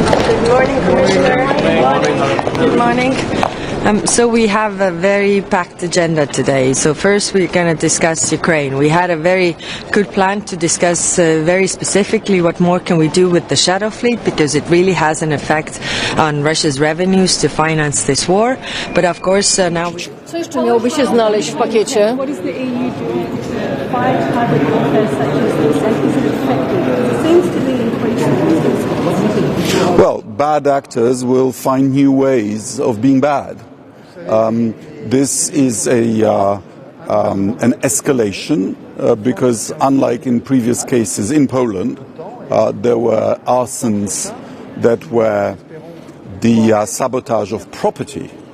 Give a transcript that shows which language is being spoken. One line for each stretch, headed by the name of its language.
English: Good morning, Commissioner. Good morning. So we have a very packed agenda today. So first we're going to discuss Ukraine. We had a very good plan to discuss very specifically what more can we do with the shadow fleet, because it really has an effect on Russia's revenues to finance this war. But of course now we...
Polish: Co jeszcze miałoby się znaleźć w pakiecie?
English: What is the EU doing to fight hybrid warfare such as this, and is it effective? It seems to me Well, bad actors will find new ways of being bad. This is an escalation because, unlike in previous cases in Poland, there were arsons that were the sabotage of property.